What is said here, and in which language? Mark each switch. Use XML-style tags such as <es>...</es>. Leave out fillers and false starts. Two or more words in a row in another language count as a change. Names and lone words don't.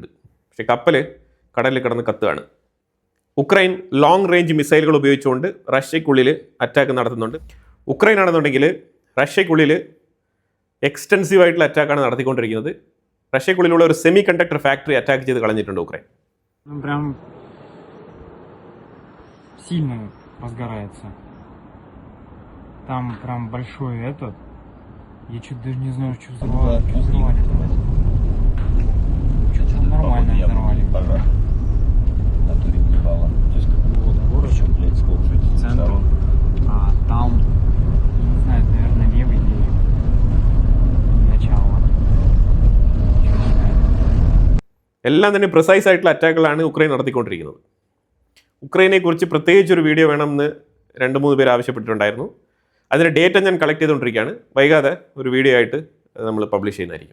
<ml>പക്ഷെ കപ്പൽ കടലിൽ കിടന്ന് കത്തുകയാണ്. ഉക്രൈൻ</ml> <en>long range missiles</en> <ml>ഉപയോഗിച്ചുകൊണ്ട് റഷ്യയ്ക്കുള്ളിൽ അറ്റാക്ക് നടത്തുന്നുണ്ട്. ഉക്രൈൻ ആണെന്നുണ്ടെങ്കിൽ റഷ്യയ്ക്കുള്ളിൽ എക്സ്റ്റെൻസീവ് ആയിട്ടുള്ള അറ്റാക്കാണ് നടത്തിക്കൊണ്ടിരിക്കുന്നത്. റഷ്യയ്ക്കുള്ളിലുള്ള ഒരു</ml> <en>semi conductor factory</en> <ml>അറ്റാക്ക് ചെയ്ത് കളഞ്ഞിട്ടുണ്ട് ഉക്രൈൻ.</ml> <ru>Разгорается. Там прям большой этот. Я чуть даже не знаю, что взорвали. Что-то нормально взорвали. Пожар. На туре плевало. То есть как бы вот город, блядь, сколько в центре. А там, не знаю, наверное, левый или начало.</ru> <ml>എല്ലാം തന്നെ പ്രിസൈസ് ആയിട്ടുള്ള അറ്റാക്കുകളാണ് ഉക്രൈൻ നടത്തിക്കൊണ്ടിരിക്കുന്നത്. ഉക്രൈനെക്കുറിച്ച് പ്രത്യേകിച്ചൊരു വീഡിയോ വേണമെന്ന് 2-3 പേർ ആവശ്യപ്പെട്ടിട്ടുണ്ടായിരുന്നു. അതിൻ്റെ ഡേറ്റ ഞാൻ കളക്ട് ചെയ്തുകൊണ്ടിരിക്കുകയാണ്. വൈകാതെ ഒരു വീഡിയോ ആയിട്ട് നമ്മൾ പബ്ലിഷ് ചെയ്യുന്നതായിരിക്കും.</ml>